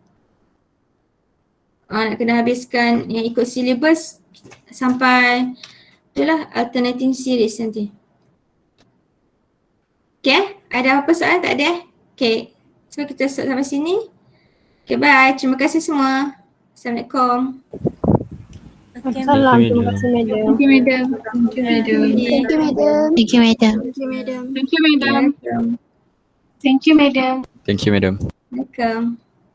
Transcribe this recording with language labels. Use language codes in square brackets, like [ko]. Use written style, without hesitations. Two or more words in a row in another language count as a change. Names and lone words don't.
[ms] Nak kena habiskan yang ikut syllabus sampai itulah [en] alternating series [ms] nanti. Okay, ada apa soalan? Tak ada? [en] Okay, so [ms] kita start sampai sini. [en] Okay, bye. [ms] Terima kasih semua. Assalamualaikum. Salam. Terima kasih madam. [en] Thank you, madam. Thank you, madam. Thank you, madam. Thank you, madam. Thank you, madam. Thank you, madam. Thank you, madam. Thank you, madam. Welcome.